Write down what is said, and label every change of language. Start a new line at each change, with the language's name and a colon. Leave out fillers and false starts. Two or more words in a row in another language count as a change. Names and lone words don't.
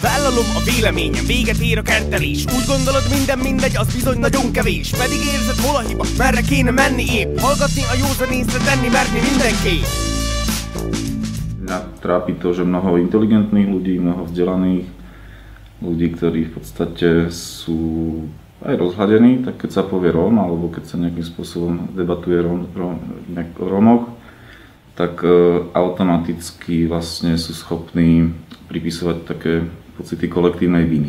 Hungarian: Ártalom a véleményem, véget ér a kertelés. Úgy gondolod minden mindegy, az bizony nagyon kevés. Pedig érzed hol a hiba, merre kéne menni épp. Hallgatni a józan észre, tenni merni mindenképp.
Slovak: Mňa trápi to, že mnoho inteligentných ľudí, mnoho vzdelaných ľudí, ktorí v podstate sú aj rozhľadení, tak keď sa povie Róm, alebo keď sa nejakým spôsobom debatuje o Rómoch, tak automaticky vlastne sú schopní pripisovať také pocity kolektívnej viny.